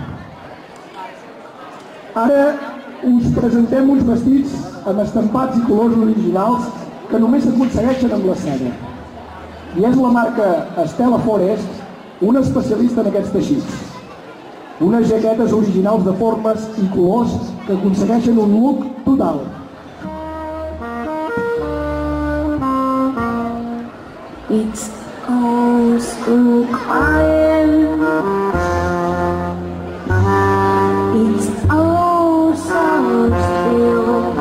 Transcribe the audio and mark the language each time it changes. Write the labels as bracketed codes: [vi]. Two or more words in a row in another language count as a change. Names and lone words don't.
[ca] Ara us presentem uns vestits amb estampats i colors originals que només s'aconsegueixen amb la seda. I és la marca Estela Forest, una especialista en aquests teixits. Unes jaquetes originals de formes i colors que aconsegueixen un look total. [en] It's all so quiet. It's all so still.